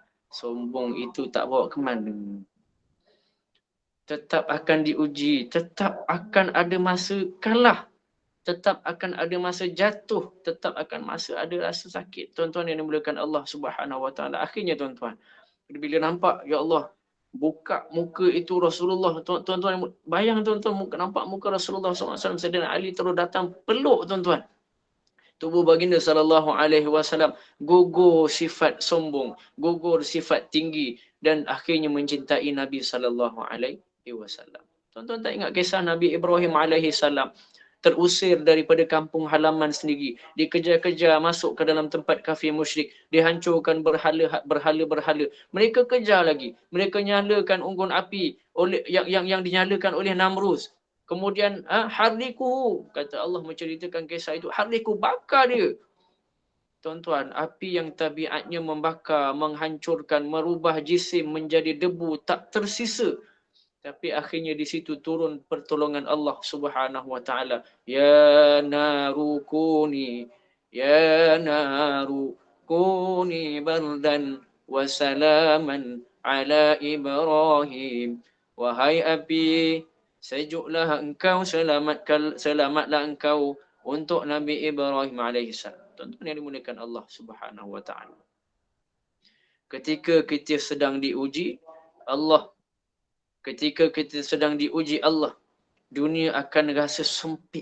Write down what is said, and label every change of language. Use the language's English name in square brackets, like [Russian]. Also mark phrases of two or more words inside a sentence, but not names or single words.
[Malay] Sombong itu tak bawa ke mana. Tetap akan diuji, tetap akan ada masa kalah, tetap akan ada masa jatuh, tetap akan masa ada rasa sakit. Tuan-tuan yang dimuliakan Allah [Arabic] سبحانه وتعالى. [Malay] Akhirnya tuan-tuan, bila nampak ya Allah buka muka itu Rasulullah, tuan-tuan bayang tuan-tuan nampak muka Rasulullah SAW, Sayyidina Ali terus datang peluk tuan-tuan. Tubuh baginda [Arabic] صلى الله عليه وسلم [Malay] gugur sifat sombong, gugur sifat tinggi dan akhirnya mencintai Nabi [Arabic] صلى الله عليه وسلم. [Malay] Tuan-tuan tak ingat kisah Nabi Ibrahim [Arabic] عليه السلام? [Malay] terusir daripada kampung halaman sendiri, dikejar-kejar masuk ke dalam tempat kafir musyrik, dihancurkan berhala-berhala. Mereka kejar lagi. Mereka nyalakan unggun api oleh yang dinyalakan oleh Namrus. Kemudian harriku, kata Allah menceritakan kisah itu, harriku, bakar dia. Tuan-tuan, api yang tabiatnya membakar, menghancurkan, merubah jisim menjadi debu, tak tersisa. Tapi akhirnya di situ turun pertolongan Allah [Arabic] سبحانه وتعالى. يا نار كوني، يا نار كوني بردا وسلاما على إبراهيم. [Malay] Wahai api, sejuklah engkau, selamatlah engkau untuk Nabi Ibrahim alaihissalam. Tuan-tuan yang dimuliakan Allah [Arabic] سبحانه وتعالى. [Malay] Ketika kita sedang diuji, ketika kita sedang diuji Allah, dunia akan rasa sempit.